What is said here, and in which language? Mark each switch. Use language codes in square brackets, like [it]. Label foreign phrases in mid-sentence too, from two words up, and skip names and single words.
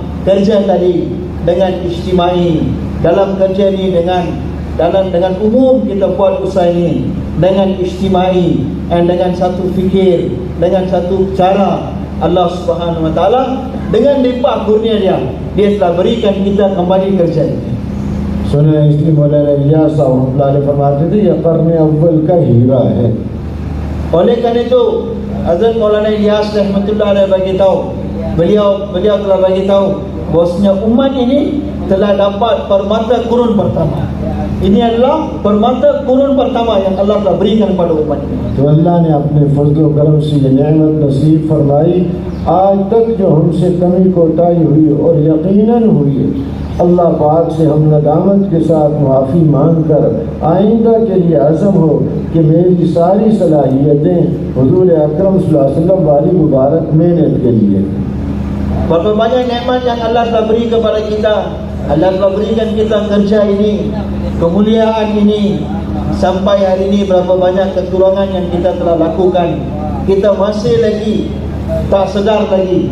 [ms] Kerja tadi dengan ijtimai, dalam kerja ni dengan umum kita buat usaha ini dengan ijtimai, dan dengan satu fikir, dengan satu cara. [ar] الله سبحانه وتعالى [ms] dengan limpah kurnia dia telah berikan kita kembali kerja ini. [ur] سنے اس لیے مولانا الیاس صاحب رحمۃ اللہ فرماتے تھے یہ قرن اول کا ہیرا ہے. [ms] Oleh kerana itu Hazrat Maulana Ilyas [ar] رحمة الله عليه [ms] bagi tahu, beliau telah bagi tahu bahwasanya umat ini telah dapat permata kurun pertama. Ini adalah permata kurun pertama yang Allah telah berikan kepada umat ini. [ur] تو اللہ نے اپنے فضل و کرم سے یہ نعمت نصیب فرمائی. آج تک جو ہم سے کمی کوتاہی ہوئی اور یقیناً ہوئی ہے، اللہ پاک سے ہم ندامت کے ساتھ معافی مانگ کر آئندہ کے لیے عزم ہو کہ میری ساری صلاحیتیں حضور اکرم [ar] صلى الله عليه وسلم [ur] والی مبارک محنت کے لیے. [ms] Berapa banyak nikmat yang Allah telah beri kepada kita. Allah telah berikan kita kerja ini, kemuliaan ini. Sampai hari ini berapa banyak kekurangan yang kita telah lakukan. Kita masih lagi tak sedar lagi.